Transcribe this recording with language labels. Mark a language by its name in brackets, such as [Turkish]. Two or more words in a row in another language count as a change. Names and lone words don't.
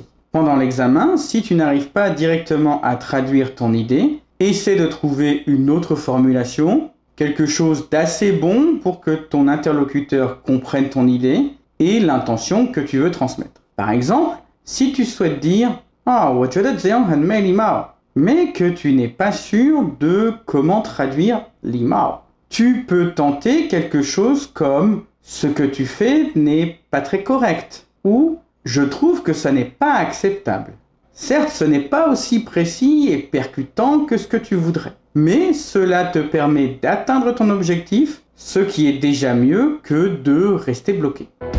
[French] Pendant l'examen, si tu n'arrives pas directement à traduire ton idée, essaie de trouver une autre formulation, quelque chose d'assez bon pour que ton interlocuteur comprenne ton idée et l'intention que tu veux transmettre. Par exemple, si tu souhaites dire « Ah, [Chinese] 我觉得这样很没礼貌», [French] mais que tu n'es pas sûr de comment traduire « 礼貌», tu peux tenter quelque chose comme « Ce que tu fais n'est pas très correct » ou « Je trouve que ça n'est pas acceptable ». Certes, ce n'est pas aussi précis et percutant que ce que tu voudrais, mais cela te permet d'atteindre ton objectif, ce qui est déjà mieux que de rester bloqué.